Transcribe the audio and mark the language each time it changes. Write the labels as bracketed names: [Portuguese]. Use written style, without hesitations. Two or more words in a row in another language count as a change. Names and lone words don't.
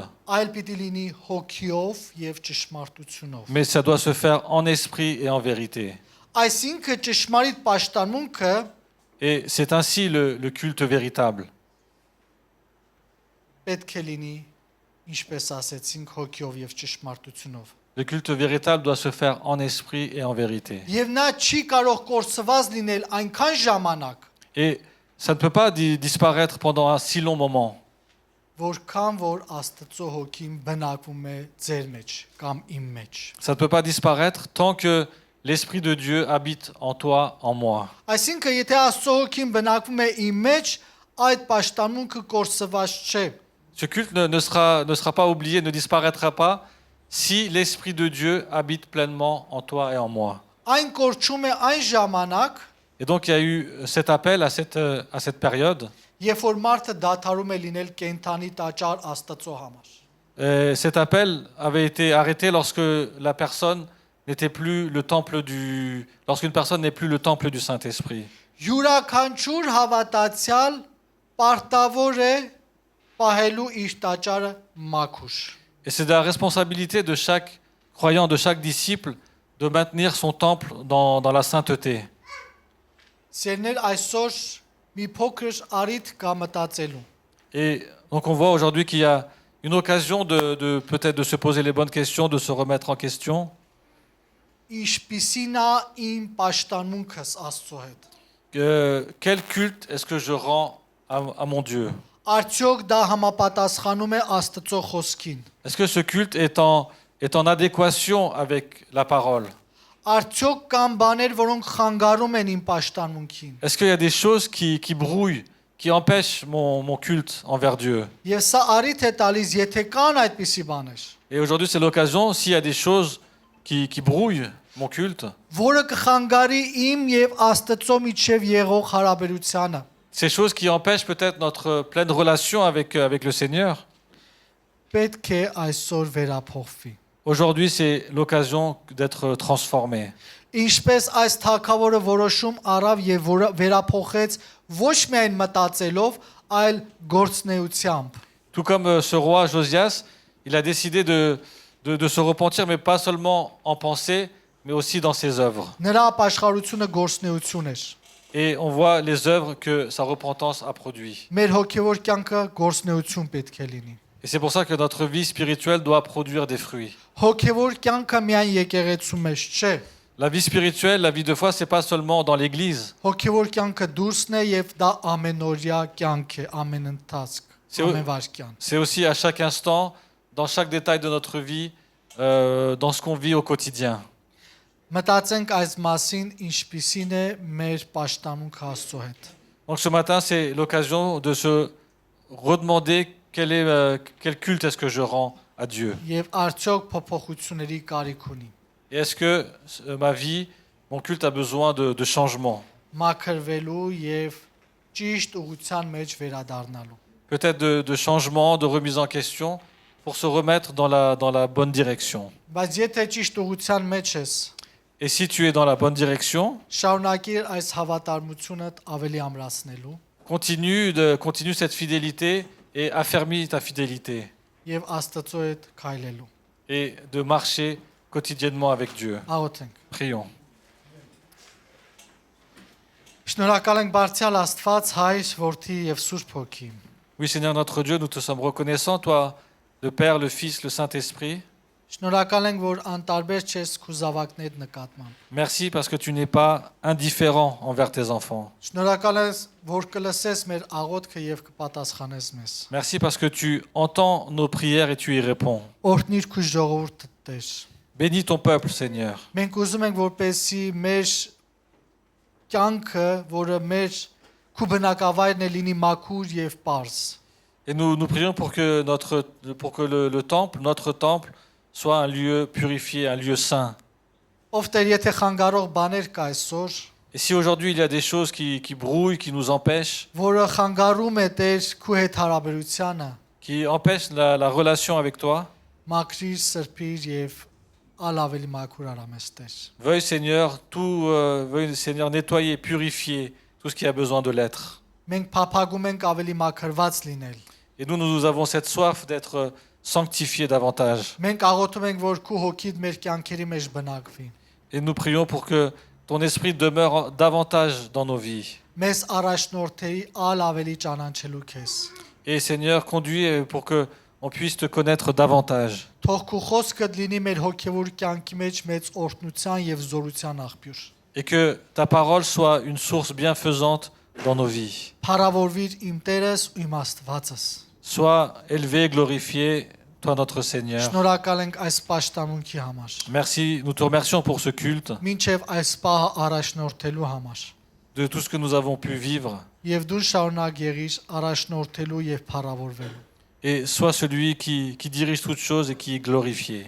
[Armenian] այլ պիտի լինի հոգիով եւ ճշմարտությունով։ [French] mais ça doit se faire en esprit et en vérité. [Armenian] Այսինքն ճշմարիտ պաշտամունքը [French] Et c'est ainsi le culte véritable. [Armenian] պետք է լինի, ինչպես ասեցինք, հոգիով եւ ճշմարտությունով։ [French] Le culte véritable doit se faire en esprit et en vérité. [Armenian] Եվ նա չի կարող կորսված լինել այնքան ժամանակ, [French] Et ça ne peut pas disparaître pendant un si long moment, [Armenian] որքան որ Աստծո հոգին բնակվում է ձեր մեջ կամ իմ մեջ։ [French] ça ne peut pas disparaître tant que l'Esprit de Dieu habite en toi, en moi. [Armenian] Այսինքն, եթե Աստծո հոգին բնակվում է իմ մեջ, այդ պաշտամունքը կորսված չէ։ [French] Ce culte ne sera pas oublié, ne disparaîtra pas si l'Esprit de Dieu habite pleinement en toi et en moi. [Armenian] Այն կորչում է այն ժամանակ, [French] Et donc il y a eu cet appel à cette période. [Armenian] երբ որ մարդը դադարում է լինել կենթանի տաճար Աստծո համար։ [French] Et cet appel avait été arrêté lorsque la personne n'était plus le temple lorsqu'une personne n'est plus le temple du Saint-Esprit. [Armenian] Յուրաքանչյուր հավատացյալ պարտավոր է պահելու իր տաճարը մաքուր։ [French] Et c'est de la responsabilité de chaque croyant, de chaque disciple, de maintenir son temple dans la sainteté. [Armenian] Սերներ այսօր մի փոքր արիթ կա մտածելու։ [French] Et donc on voit aujourd'hui qu'il y a une occasion peut-être de se poser les bonnes questions, de se remettre en question. [Armenian] Ինչպիսին է իմ պաշտամունքս Աստծո հետ։ [French] Quel culte est-ce que je rends à mon Dieu? [Armenian] Արդյոք դա համապատասխանում է Աստծո խոսքին։ [French] Est-ce que ce culte est en adéquation avec la parole? [Armenian] Արդյոք կան բաներ, որոնք խանգարում են իմ պաշտամունքին։ [French] Est-ce qu'il y a des choses qui brouillent, qui empêchent mon culte envers Dieu? [Armenian] Եվ սա արիթ է տալիս, եթե կան այդպիսի բաներ, [French] Et aujourd'hui, c'est l'occasion, s'il y a des choses qui brouillent mon culte, [Armenian] որը կխանգարի իմ եւ Աստծո միջև եղող հարաբերությանը։ [French] ces choses qui empêchent peut-être notre pleine relation avec le Seigneur, [Armenian] պետք է այսօր վերափոխվի։ [French] Aujourd'hui, c'est l'occasion d'être transformé. [Armenian] Ինչպես այս թակավորը որոշում առավ եւ վերափոխեց ոչ միայն մտածելով, այլ գործնեությամբ։ [French] Tout comme ce roi Josias, il a décidé de se repentir, mais pas seulement en pensée, mais aussi dans ses œuvres. [Armenian] Նրա ապաշխարությունը գործնեություն էր։ [French] Et on voit les œuvres que sa repentance a produit. [Armenian] Մեր հոգեվոր կյանքը գործնեություն պետք է լինի։ [French] Et c'est pour ça que notre vie spirituelle doit produire des fruits. [Armenian] Հոգեվոր կյանքը միայն եկեղեցու մեջ չէ։ [French] La vie spirituelle, la vie de foi, c'est pas seulement dans l'église. [Armenian] Հոգեվոր կյանքը դուրսն է եւ դա ամենօրյա կյանք է, ամեն ընթացք, [French] C'est- [Armenian] ամեն վարքյան։ [French] C'est aussi à chaque instant, dans chaque détail de notre vie, dans ce qu'on vit au quotidien. [Armenian] Մտածենք այս մասին ինչպիսին է մեր պաշտամունքը Աստծո հետ։ [French] Donc ce matin, c'est l'occasion de se redemander quel culte est-ce que je rends à Dieu. [Armenian] Եվ արդյոք փոփոխությունների կարիք ունի։ [French] Et est-ce que ma vie, mon culte a besoin de changement? [Armenian] Մաքրվելու եւ ճիշտ ուղղության մեջ վերադառնալու։ [French] Peut-être de changement, de remise en question, pour se remettre dans la bonne direction. [Armenian] Բայց եթե ճիշտ ուղղության մեջ ես, [French] Et si tu es dans la bonne direction, [Armenian] շարունակիր այս հավատարմությունդ ավելի ամրացնելու [French] continue cette fidélité et affermis ta fidélité. [Armenian] եւ Աստծո հետ քայլելու։ [French] Et de marcher quotidiennement avec Dieu. [Armenian] Աղոթենք։ [French] Prions. [Armenian] Շնորհակալ ենք Բարձրյալ Աստված, Հայր, Որդի եւ Սուրբ Հոգի։ [French] Oui, Seigneur notre Dieu, nous te sommes reconnaissants, toi, le Père, le Fils, le Saint-Esprit. [Armenian] Շնորհակալ ենք, որ անտարբեր չես քու զավակներ նկատմամբ։ [French] Merci parce que tu n'es pas indifférent envers tes enfants. [Armenian] Շնորհակալ ես, որ կլսես մեր աղոթքը եւ կպատասխանես մեզ։ [French] Merci parce que tu entends nos prières et tu y réponds. [Armenian] Օրհնիր քու ժողովուրդը Տեր։ [French] Bénis ton peuple, Seigneur. [Armenian] Մենք ուզում ենք, որպեսզի մեր կյանքը, որը մեր քու բնակավայրն է, լինի մաքուր եւ պարզ։ [French] Et nous prions pour que, le temple, notre temple, soit un lieu purifié, un lieu saint. [Armenian] Ով Տեր, եթե խանգարող բաներ կա այսօր, [French] Et si aujourd'hui il y a des choses qui brouillent, qui nous empêchent, [Armenian] որը խանգարում է Տեր քու հետ հարաբերությանը, [French] qui empêchent la relation avec toi, [Armenian] մաքրիր, սրբիր եւ ալավելի մաքուր արամես Տեր։ [French] veuille Seigneur nettoyer, purifier tout ce qui a besoin de l'être. [Armenian] Մենք փափագում ենք ավելի մաքրված լինել։ [French] Et nous avons cette soif d'être sanctifiés davantage. [Armenian] Մենք աղոթում ենք, որ քու հոգիդ մեր կյանքերի մեջ բնակվի։ [French] Et nous prions pour que ton esprit demeure davantage dans nos vies. [Armenian] Մեզ առաջնորդեի ալ ավելի ճանաչելու քեզ։ [French] Et Seigneur, conduis pour que on puisse te connaître davantage. [Armenian] Թող քու խոսքդ լինի մեր հոգևոր կյանքի մեջ մեծ օրհնության եւ զորության աղբյուր։ [French] Et que ta parole soit une source bienfaisante dans nos vies. [Armenian] Փառավորվիր իմ Տերս ու իմ Աստվածս։ [French] Sois élevé, glorifié, toi notre Seigneur. [Armenian] Շնորհակալ ենք այս պաշտամունքի համար։ [French] Merci, nous te remercions pour ce culte, [Armenian] Մինչև այս պահը առաջնորդելու համար։ [French] de tout ce que nous avons pu vivre. [Armenian] Եվ դու շարունակ եղիր առաջնորդելու եւ փառավորվելու։ [French] Et sois celui qui dirige toutes choses et qui est glorifié.